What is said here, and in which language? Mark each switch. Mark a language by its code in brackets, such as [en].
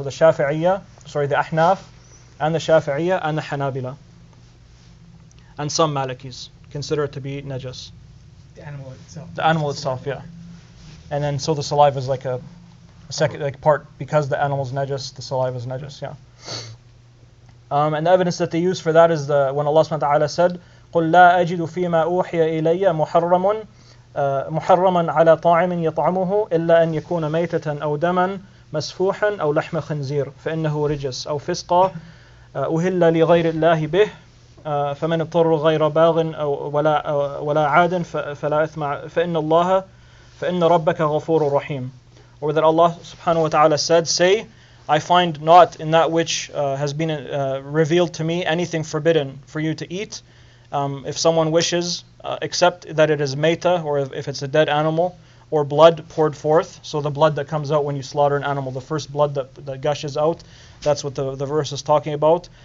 [en] So the Sâfi'iyyah, the Ahnâf, and the Shâfi'iyyah and the Hanâbilah. And some Malikis consider it to be Najas. The animal itself. The animal itself, yeah. And then so the saliva is like a second part, because the animal's Najas, the saliva is Najas, yeah. And the evidence that they use for that is when Allah subhanahu wa ta'ala said, [ar] قُلْ لَا أَجِدُ فِي مَا أُوحِيَ إِلَيَّ مُحَرَّمًا عَلَى طَاعِمٍ يَطْعَمُهُ إِلَّا أَنْ يَكُونَ مَيْتَةً أَوْ دَمًا مَسْفُوحًا أَوْ لَحْمَ خِنْزِيرٍ فَإِنَّهُ رِجْسٌ أَوْ فِسْقًا أُهِلَّ لِغَيْرِ اللَّهِ بِهِ فمن اضطر غير باغ أو ولا عاد فلا إثم فإن ربك غفور رحيم. [en] Or that Allah subhanahu wa ta'ala said, say, I find not in that which has been revealed to me anything forbidden for you to eat, if someone wishes, except that it is mayta, or if it's a dead animal, or blood poured forth. So the blood that comes out when you slaughter an animal, the first blood that gushes out, that's what the verse is talking about.